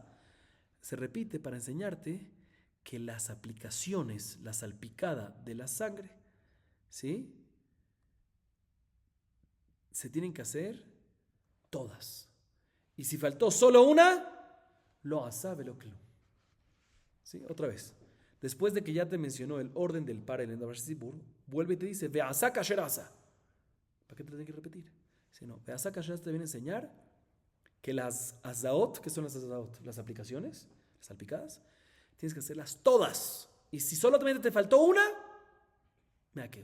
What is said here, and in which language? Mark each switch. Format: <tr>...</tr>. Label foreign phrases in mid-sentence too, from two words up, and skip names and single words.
<es>Se repite para enseñarte que las aplicaciones, la salpicada de la sangre, ¿sí? Se tienen que hacer todas. Y si faltó solo una,</es> <he>לא עשה ולא כלום.</he> <es>¿Sí? Otra vez. Después de que ya te mencionó el orden del</es> <he>פר העלם דבר של ציבור,</he> <es>vuelve y te dice,</es> <he>ועשה כאשר עשה.</he> <es>¿Para qué te lo tienes que repetir? Si no,</es> <he>ועשה כאשר עשה</he> <es>te viene a enseñar que las azaot, ¿qué son las azaot? Las aplicaciones, las salpicadas, tienes que hacerlas todas. Y si solamente te faltó una, meakev.</es>